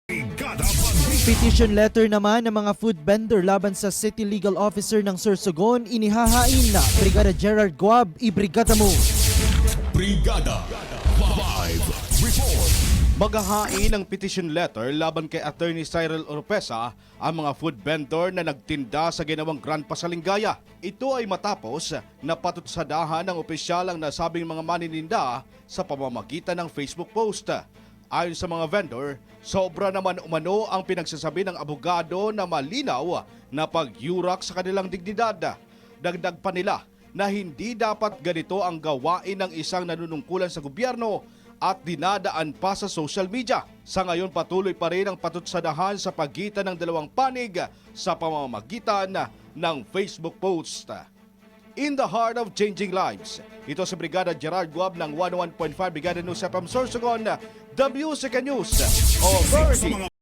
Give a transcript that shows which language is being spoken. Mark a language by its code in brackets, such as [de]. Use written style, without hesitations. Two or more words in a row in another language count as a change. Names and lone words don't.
[en] Petition letter [tl] naman ng mga food vendor laban sa [en] City Legal Officer [tl] ng Sorsogon inihahain na Brigada Gerard Guab, ibrigada mo. Brigada Live Report. Maghahain ng [en] petition letter [tl] laban kay Attorney Cyril Oropesa ang mga [en] food vendor [tl] na nagtinda sa ginawang Grand Pasalingaya. Ito ay matapos na patutsadahan ng opisyal ang nasabing mga manininda sa pamamagitan ng Facebook post. Ayon sa mga vendor, sobra naman umano ang pinagsasabi ng abogado na malinaw na pagyurak sa kanilang dignidad. Dagdag pa nila na hindi dapat ganito ang gawain ng isang nanunungkulan sa gobyerno at dinadaan pa sa [en] social media. [tl] Sa ngayon patuloy pa rin ang patutsadahan sa pagitan ng dalawang panig sa pamamagitan ng Facebook post. [en] In the heart of changing lives, [tl] ito si Brigada Gerard Guab ng 101.5 Brigada News FM Sorsogon, WCK News Authority.